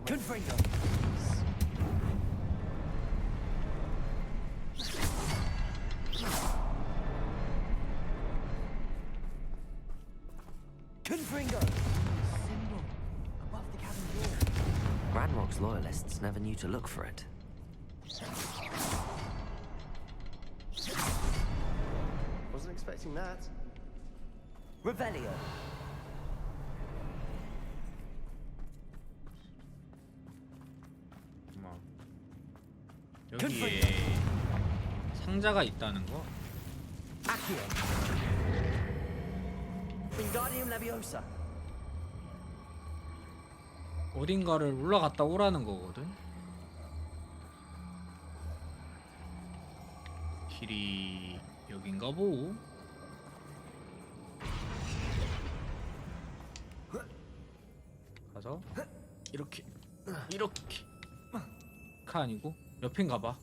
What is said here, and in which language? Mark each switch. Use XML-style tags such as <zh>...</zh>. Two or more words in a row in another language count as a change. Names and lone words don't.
<ko>Confringo. Confringo.</ko> <en>Symbol above the cabin door. Ranrock's loyalists never knew to look for it. Wasn't expecting that. Revelio.</en> <ko>여기에 상자가 있다는 거. Accio. Wingardium Leviosa. 어딘가를 올라갔다 오라는 거거든. 길이 여긴가 보. 가서 이렇게 카 아니고 옆인가 봐.</ko>